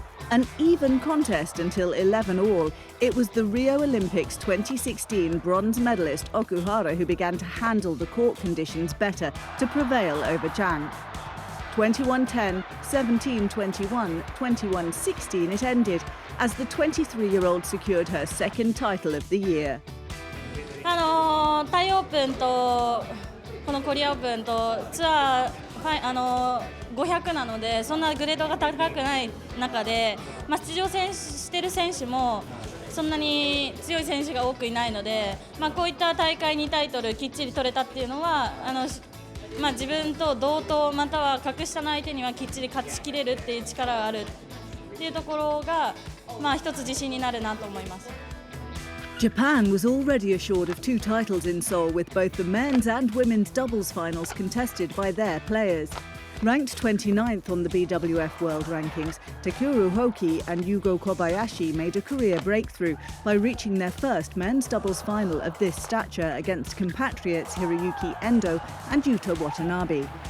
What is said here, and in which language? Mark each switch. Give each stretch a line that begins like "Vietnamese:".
English: An even contest until 11-all, it was the Rio Olympics 2016 bronze medalist Okuhara who began to handle the court conditions better to prevail over Zhang. 21-10, 17-21, 21-16 it ended, as the 23-year-old secured her second title of the year.
Japanese: タイオープンとこのコリアオープンとツアー500なので、そんなグレードが高くない中で、出場している選手もそんなに強い選手が多くいないので、こういった大会2タイトルきっちり取れたっていうのは自分と同等または格下の相手にはきっちり勝ちきれるっていう力があるっていうところが一つ自信になるなと思います。
English: Japan was already assured of 2 titles in Seoul, with both the men's and women's doubles finals contested by their players. Ranked 29th on the BWF World Rankings, Takeru Hoki and Yugo Kobayashi made a career breakthrough by reaching their first men's doubles final of this stature against compatriots Hiroyuki Endo and Yuta Watanabe.